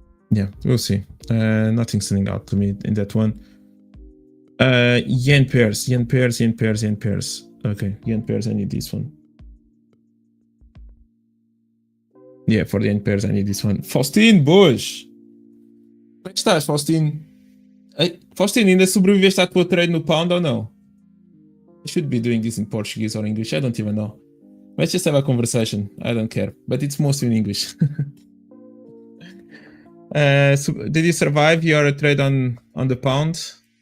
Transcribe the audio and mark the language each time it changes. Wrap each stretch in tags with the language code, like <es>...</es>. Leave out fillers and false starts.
<en>Yeah, we'll see. Nothing standing out to me in that one. Yen pairs. Okay, yen pairs, I need this one. Yeah, for the yen pairs, I need this one. Faustine Bush!</en> <pt>Como é que estás, Faustine? Faustine, ainda sobreviveste à tua trade no pound ou não?</pt> <en>I should be doing this in Portuguese or English, I don't even know. Let's just have a conversation, I don't care. But it's mostly in English. So did you survive your trade on the pound?</en>